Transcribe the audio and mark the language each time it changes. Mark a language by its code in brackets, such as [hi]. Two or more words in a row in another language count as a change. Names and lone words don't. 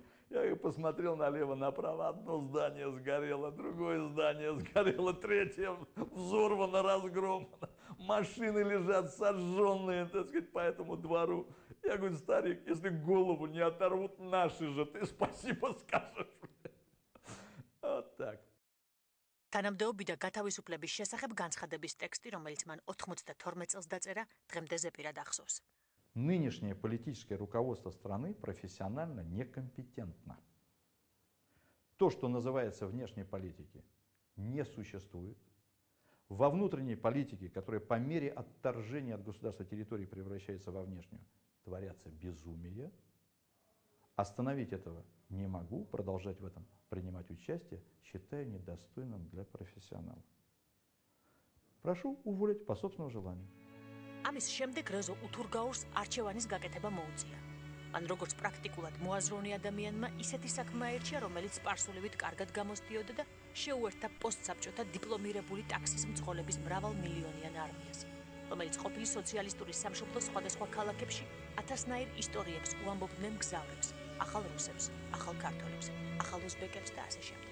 [ru] Я посмотрел налево, направо, одно здание сгорело, другое здание сгорело, третье взорвано, разгромлено. Машины лежат сожженные, так сказать, по этому двору. Я говорю: старик, если голову не оторвут наши же, ты спасибо скажешь. Вот так. [ka] თანამდებობი და გათავისუფლების შესახებ განცხადების ტექსტი, რომელიც მან 92 წელს დაწერა, დღემდე ზეპირად ახსოვს. [ru] Нынешнее политическое руководство страны профессионально некомпетентно. То, что называется внешней политикой, не существует. Во внутренней политике, которая по мере отторжения от государства территории превращается во внешнюю, творятся безумия. Остановить этого не могу, продолжать в этом принимать участие считаю недостойным для профессионала. Прошу уволить по собственному желанию. [ka] ამის შემდეგ რეზო უთურგაურს არჩევანის გაკეთება მოუწია. მან როგორც პრაქტიკულად მოაზროვნე ადამიანმა ისეთი საქმე აირჩია, რომელიც სპარსულივით კარგად გამოსდიოდა და შეუერთდა პოსტსაბჭოთა დიპლომირებული ტაქსის მძღოლების მრავალმილიონიან არმიას, რომელიც ყოფილი სოციალისტური სამშობლოს სხვადასხვა ქალაქებში ათასნაირ ისტორიებს უამბობდნენ მგზავრებს, ახალ რუსებს, ახალ ქართველებს, ახალ ოზბეკებს და ასე შემდეგ.